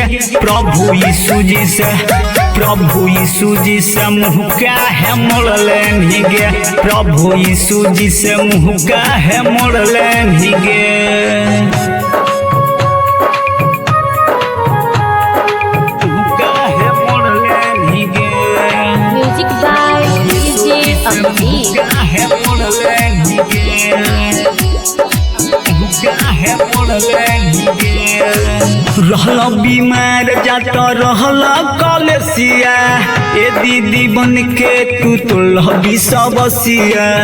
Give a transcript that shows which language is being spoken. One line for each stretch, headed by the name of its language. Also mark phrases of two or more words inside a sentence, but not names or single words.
Magahi: प्रभु यीशु जी से, प्रभु यीशु जी से मुँह काहे मोड़ लेनी गे। प्रभु यीशु जी से मुँह काहे मोड़ लेनी गे।
English: Music by DJ Abhijit.
Magahi: काहे मोड़ले रहल बीमार जात रहल कलेसिया। ए दीदी बन के तू तो लहबी सबसिया।